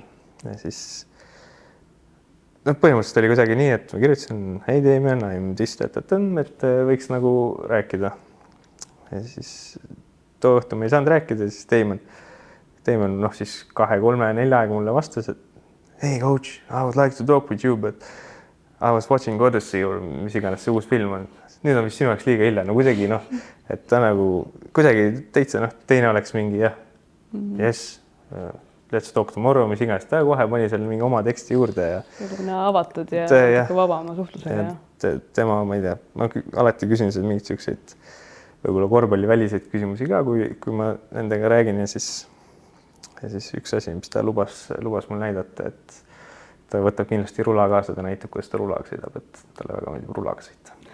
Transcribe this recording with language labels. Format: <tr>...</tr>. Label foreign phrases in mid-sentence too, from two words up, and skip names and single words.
<et>Ja siis noh, põhimõtteliselt oli kuidagi nii, et ma kirjutasin,</et> <en>hey Damien, I'm this,</en> <et>et võiks nagu rääkida. Ja siis too õhtu me ei saanud rääkida, siis Damien noh, siis 2, 3, 4 aega mulle vastas, et</et> <en>hey coach, I would like to talk with you, but I was watching Odyssey or</en> <et>mis iganes see uus film on. Nüüd on vist sinu jaoks liiga hilja. No kuidagi noh, et ta nagu kuidagi täitsa noh, teine oleks mingi jah,</et> <en>yes, let's talk tomorrow,</en> <et>mis iganes. Ta kohe pani seal mingi oma teksti juurde ja avatud ja vabama suhtlusega. Tema, ma ei tea, ma alati küsin seal mingid siukseid võib-olla korvpalliväliseid küsimusi ka, kui ma nendega räägin ja siis üks asi, mis ta lubas mul näidata, et ta võtab kindlasti rula kaasa, ta näitab, kuidas ta rulaga sõidab, et talle väga meeldib rulaga sõita.</et>